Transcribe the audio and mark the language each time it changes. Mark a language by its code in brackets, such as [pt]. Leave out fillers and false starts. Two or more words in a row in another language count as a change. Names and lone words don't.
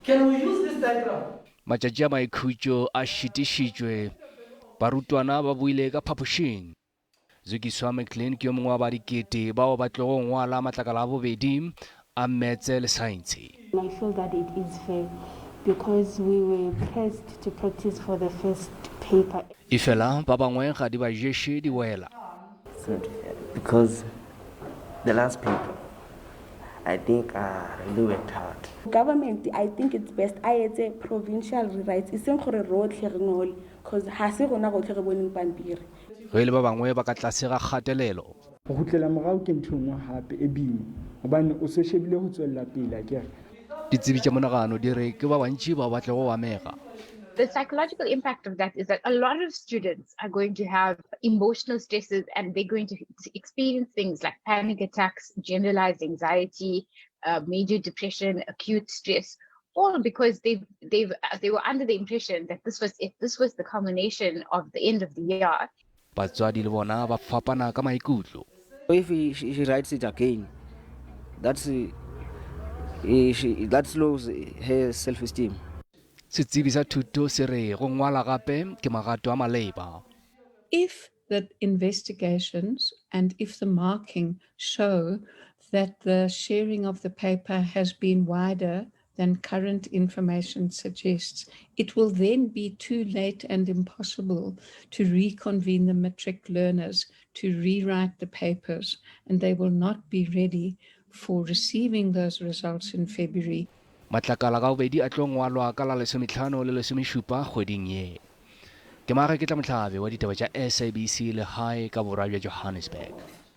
[en] Can we use this diagram? [nso] Matšatši a maikhutšo a šitišitšwe barutwana ba buile ka phapošing. Zukiswa McLean ke yo mongwe wa badikete bao ba tlo go ngwala matlakala a bobedi a metse le saense. [en] I feel that it is fair because we were pressed to practice for the first paper. [nso] Efela ba bangwe ga di ba jeshe di wela. [en] Because the last paper, I think I really worked hard. Government, I think it's best I a provincial rewrites. It's because [nso] hase gona go tle re boneng pampiri. Ge le ba bangwe ba ka tlase ga kgatelelo. Go gutlela morao ke ntho nngwe hape e boima hobane [st] o se shebile ho tswella pele [nso] akere. Ditsebi tša monagano di re ke ba bantši ba batle go amega. [en] The psychological impact of that is that a lot of students are going to have emotional stresses and they're going to experience things like panic attacks, generalized anxiety, major depression, acute stress, all because they were under the impression that this was the culmination of the end of the year. [nso] Batswadi le bona ba fapana ka maikutlo. [en] If she writes it again, that lowers her self-esteem. [nso] Setsebi sa thuto se re go ngwala gape ke magato a maleba. [en] If the investigations and if the marking show that the sharing of the paper has been wider than current information suggests, it will then be too late and impossible to reconvene the matric learners to rewrite the papers, and they will not be ready for receiving those results in February. [nso] Matlakala ka bobedi a tlo ngwalwa ka la 15 le 17 kgweding ye. Ke Mareketla Mohlabe wa ditaba tša SABC le hae ka borwa bja Johannesburg.